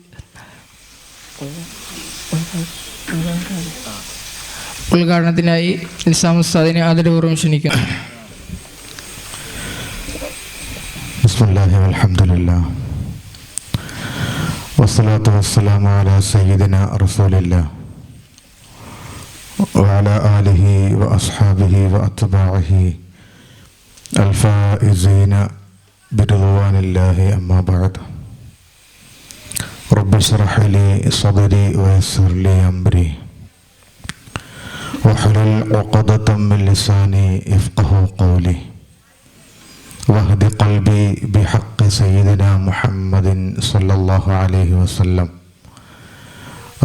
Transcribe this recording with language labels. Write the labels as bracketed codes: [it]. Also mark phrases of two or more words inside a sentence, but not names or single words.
[ml] ഉദ്ഘാടനത്തിനായി നിസാം ഉസ്താദിനെ ആദരപൂർവ്വം ക്ഷണിക്കുന്നു. [ar] بسم الله والحمد لله والصلاة والسلام على سيدنا رسول الله وعلى آله وأصحابه وأتباعه الفائزين برضوان الله أما بعد رب اشرح لي صدري ويسر لي أمري واحلل عقدة من لساني يفقه قولي واهد قلبي بحق سيدنا محمد صلى الله عليه وسلم